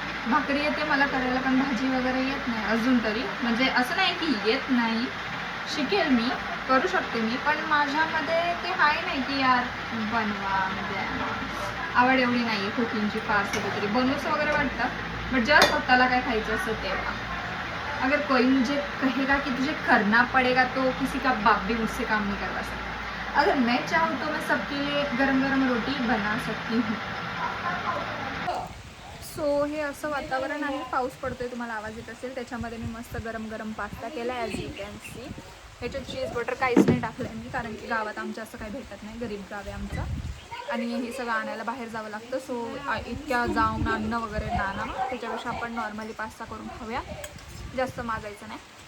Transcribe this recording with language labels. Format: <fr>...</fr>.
<mr>भाकरी येते मला करायला, पण भाजी वगैरे येत नाही अजून तरी. म्हणजे असं नाही की येत नाही, शिकेल मी, करू शकते मी, पण माझ्यामध्ये ते आहे नाही की यार बनवा, म्हणजे आवड एवढी नाही आहे कुकिंगची फारशी तरी. बनवूच वगैरे वाटतं, बट जेव्हा स्वतःला काय खायचं असतं तेव्हा.</mr> <hi>अगर कोई मुझे कहेगा कि तुझे करना पड़ेगा तो किसी का बाप भी मुझसे काम नहीं करवा सकता. अगर मैं चाहूँ तो मैं सबके लिए गरम गरम रोटी बना सकती हूँ.</hi> <mr>सो हे असं वातावरण आहे, पाऊस पडतोय, तुम्हाला आवाज येत असेल. त्याच्यामध्ये मी मस्त गरम गरम पास्ता केला आहे,</mr> <en>As you can see.</en> <mr>ह्याच्यात चीज बटर काहीच नाही टाकलं आहे मी, कारण की गावात आमच्या असं काही भेटत नाही, गरीब गाव आहे आमचं, आणि हे सगळं आणायला बाहेर जावं लागतं. सो इतक्या जाऊन आणणं वगैरे ना, त्याच्यापेक्षा आपण नॉर्मली पास्ता करून खाऊया, जास्त मागायचं नाही.</mr>